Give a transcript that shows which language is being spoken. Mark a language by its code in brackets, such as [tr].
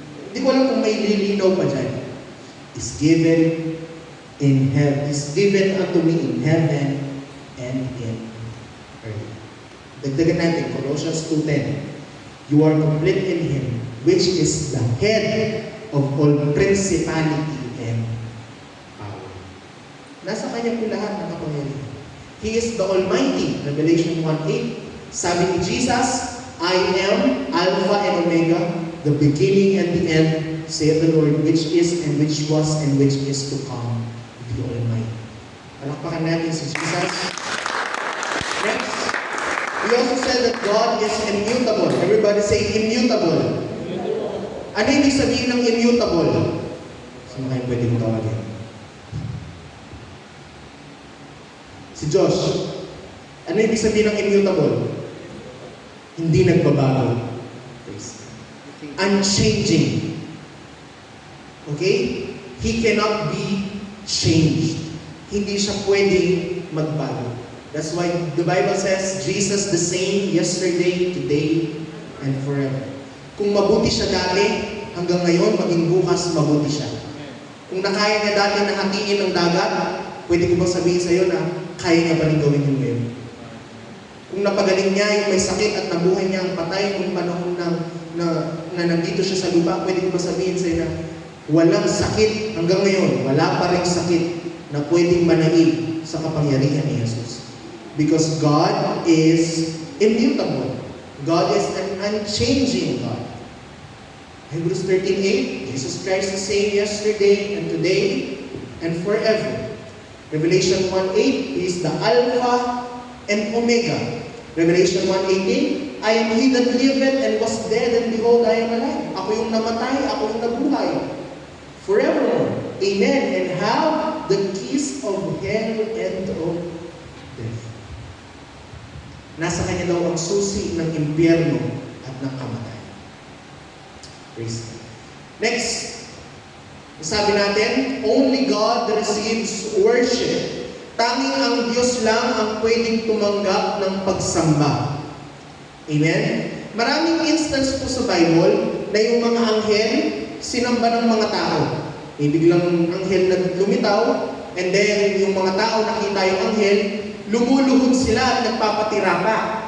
[tl] Hindi ko alam kung may lilinaw pa dyan. [en] Is given in heaven. Is given unto me in heaven and in earth. [tl] Dagdagan natin, Colossians 2:10. [en] You are complete in Him, which is the head of all principality and power. [tl] Nasa Kanya po lahat ng kapangyarihan. [en] He is the Almighty, Revelation 1:8. [tl] Sabi ni Jesus, [en] I am Alpha and Omega, the beginning and the end, saith the Lord, which is and which was and which is to come, the Almighty. [tl] Palakpakan natin si Jesus. [en] Next, we also said that God is immutable. Everybody say immutable. [tl] Ano ibig sabihin ng immutable? Sino kayo pwede mo tawagin? Si Josh. Ano ibig sabihin ng immutable? Hindi nagbabago. [en] Unchanging. Okay? He cannot be changed. [tl] Hindi siya pwedeng magbago. [en] That's why the Bible says, Jesus the same yesterday, today, and forever. [tl] Kung mabuti siya dati, hanggang ngayon, maging bukas, mabuti siya. Kung nakaya niya dati na hatiin ng dagat, pwede ko bang sabihin sa iyo na kaya niya pa rin gawin yung ngayon? Kung napagaling niya yung may sakit at nabuhay niya ang patay kung panahon na nandito siya sa lupa, pwede ko ba sabihin sa iyo na walang sakit hanggang ngayon, wala pa rin sakit na pwedeng manaig sa kapangyarihan ni Jesus. [en] Because God is immutable. God is an unchanging God. Hebrews 13:8, Jesus Christ the same yesterday and today and forever. Revelation 1:8, He is the Alpha and Omega. Revelation 1:18, I am He that liveth and was dead, and behold, I am alive. [tl] Ako yung namatay, ako yung nabuhay. Forevermore. Amen. [en] And have the keys of hell and of death. [tl] Nasa Kanya daw ang susi ng impyerno at ng kamatayan. [en] Praise God. Next, [tl] sabi natin, [en] only God receives worship. [tl] Tanging ang Diyos lang ang pwedeng tumanggap ng pagsamba. Amen? Maraming instance po sa Bible na yung mga anghel sinamba ng mga tao. May biglang anghel na lumitaw, and then yung mga tao nakita yung anghel, lumuluhod sila at nagpapatira pa.